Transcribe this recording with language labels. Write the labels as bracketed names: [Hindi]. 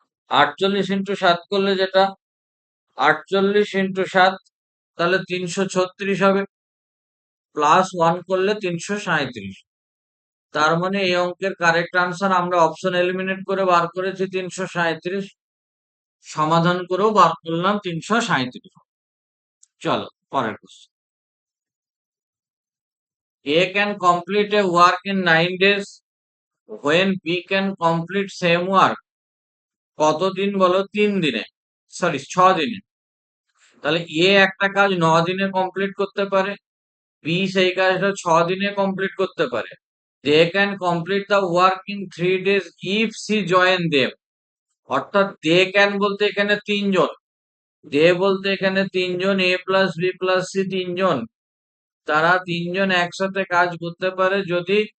[Bangla] 48 into 7 করলে যেটা 48 into 7, তাহলে 336 হবে, প্লাস 1 করলে 337। তার মানে এই অঙ্কের কারেক্ট আনসার আমরা অপশন এলিমিনেট করে বার করেছি 337, সমাধান করেও বার করলাম 337। চলো পরের question. [English] A can complete a work in 9 days when B can complete same work [Bangla] কতদিন বলো? 3 দিনে, সরি 6 দিনে। তাহলে এ একটা কাজ 9 দিনে কমপ্লিট করতে পারে, বি সেই কাজটা 6 দিনে কমপ্লিট করতে পারে। [English] They can complete the work in 3 days if she join them. [Bangla] অর্থাৎ দে ক্যান বলতে এখানে 3 জন, দে বলতে এখানে 3 জন, এ প্লাস বি প্লাস সি 3 জন, তারা 3 জন একসাথে কাজ করতে পারে যদি